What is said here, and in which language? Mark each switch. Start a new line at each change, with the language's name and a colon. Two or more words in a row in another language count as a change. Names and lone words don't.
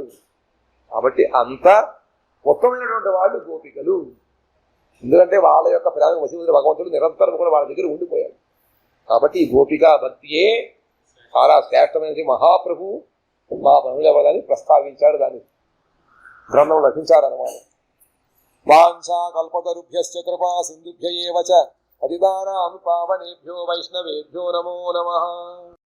Telugu: కాబట్టి అంత ఉత్తమైనటువంటి వాళ్ళు గోపికలు. ఎందుకంటే వాళ్ళ యొక్క ప్రేమ వశీభూతుడు భగవంతుడు నిరంతరం కూడా వాళ్ళ దగ్గర ఉండిపోయాడు. కాబట్టి ఈ గోపికా భక్తియే చాలా శ్రేష్టమైనది. మహాప్రభు మా ప్రభుని ప్రస్తావించాడు, దాన్ని గ్రంథంలో రచించారన్నమాట.
Sanskrit: వాంఛా కల్పతరుభ్యశ్చ కృపా సింధుభ్య ఏవ చ పతితానాం పావనేభ్యో వైష్ణవేభ్యో నమో నమః.